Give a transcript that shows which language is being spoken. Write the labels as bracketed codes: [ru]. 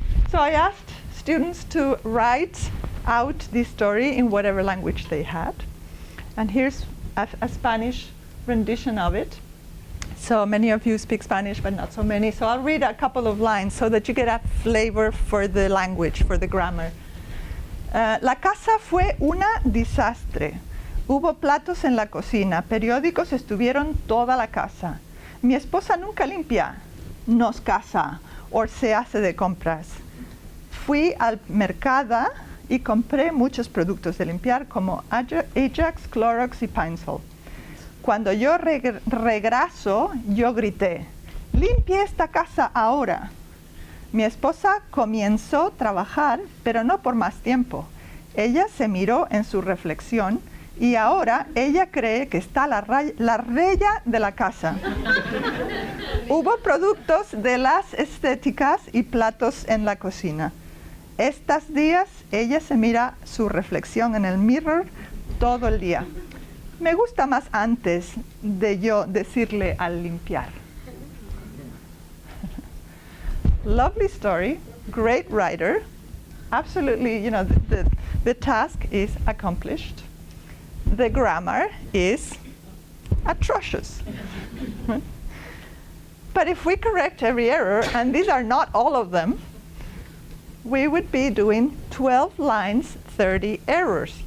[en] So I asked students to write out this story in whatever language they had. And here's a Spanish rendition of it. So many of you speak Spanish, but not so many. So I'll read a couple of lines so that you get a flavor for the language, for the grammar. [es] La casa fue una desastre. Hubo platos en la cocina, periódicos estuvieron toda la casa. Mi esposa nunca limpia, nos casa, o se hace de compras. Fui al mercado y compré muchos productos de limpiar como Ajax, Clorox y Pine-Sol. Cuando yo regreso, yo grité, limpie esta casa ahora. Mi esposa comenzó a trabajar, pero no por más tiempo. Ella se miró en su reflexión y ahora ella cree que está la reina de la casa. Hubo productos de las estéticas y platos en la cocina. Estos días ella se mira su reflexión en el mirror todo el día. Me gusta más antes de yo decirle al limpiar. [en] Lovely story, great writer. Absolutely, you know, the task is accomplished. The grammar is atrocious. But if we correct every error, and these are not all of them, we would be doing 12 lines, 30 errors.